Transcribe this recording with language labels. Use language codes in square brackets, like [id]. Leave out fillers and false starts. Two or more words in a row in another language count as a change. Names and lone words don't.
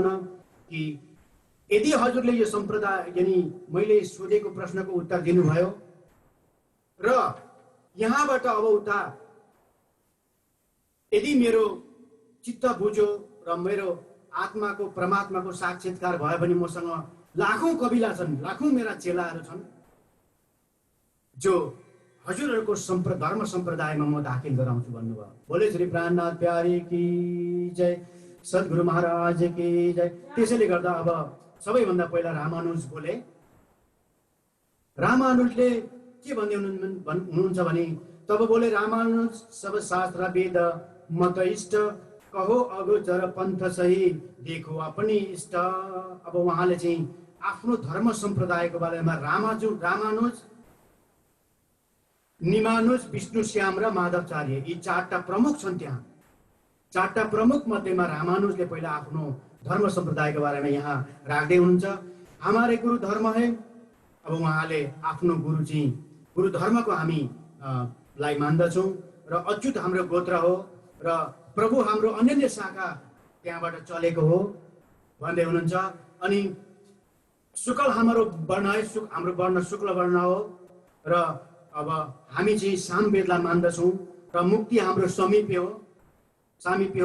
[ne] कि यदि हजुरले यो सम्प्रदाय यानि मैले सोधेको प्रश्नको उत्तर दिनुभयो र यहाँबाट अब उता यदि मेरो चित्त बुझ्यो र मेरो आत्माको परमात्माको साक्षात्कार भयो भने मसँग लाखौं कबिला छन्, लाखौं मेरा चेलाहरू छन् जो हजुरहरूको धर्म सम्प्रदायमा म दाखिल गराउँछु भन्नुभयो। [hi] बोले श्री प्राणनाथ प्यारे की जय, सद्गुरु महाराज की जय। [ne] त्यसैले गर्दा अब सबैभन्दा पहिला रामानुज बोले। रामानुजले के भन्दै हुनुहुन्छ भने, [hi] तब बोले रामानुज सब शास्त्र वेद मत इष्ट, कहो अगोचर पन्थ सही, देखो अपनी इष्ट। [ne] अब उहाँले चाहिँ आफ्नो धर्म सम्प्रदायको बारेमा रामानुज, निमानुज, विष्णु श्याम र माधवचार्य यी चारटा प्रमुख छन्। त्यहाँ चारटा प्रमुख मध्येमा रामानुजले पहिला आफ्नो धर्म सम्प्रदायको बारेमा यहाँ राख्दै हुनुहुन्छ। [hi] हमारे गुरु धर्म है। [ne] अब उहाँले आफ्नो गुरु धर्मको हामी लाई मान्दछौँ र अच्युत हाम्रो गोत्र हो र प्रभु हाम्रो अनन्य शाखा त्यहाँबाट चलेको हो भन्दै हुनुहुन्छ। अनि शुक्ल हाम्रो वर्ण है, हाम्रो वर्ण शुक्ल वर्ण हो र अब हामी चाहिँ सामवेदलाई मान्दछौँ र मुक्ति हाम्रो सामिप्य हो।